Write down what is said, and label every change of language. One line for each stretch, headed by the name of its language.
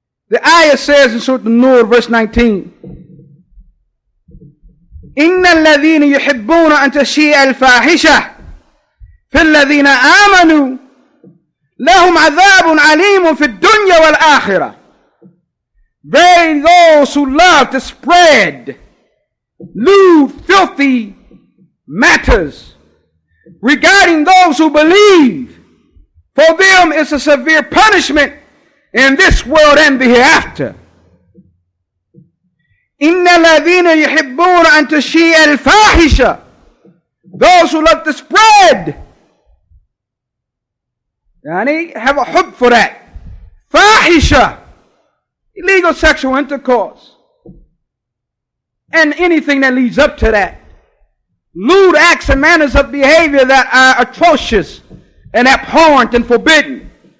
English: The ayah says in Surah An-Nur, verse 19,
Arabic: إن الذين يحبون أن تشيع الفاحشة في الذين آمنوا لهم عذاب عليم في الدنيا والآخرة.
English: Verily those who love to spread lewd, filthy matters regarding those who believe, for them is a severe punishment in this world and the hereafter.
Arabic: إِنَّ الَّذِينَ يُحِبُّونَ أَن تَشِيعَ الْفَاحِشَةَ,
English: those who love to spread Yani have a hub for that. Fahisha, illegal sexual intercourse, and anything that leads up to that. Lewd acts and manners of behavior that are atrocious and abhorrent and forbidden.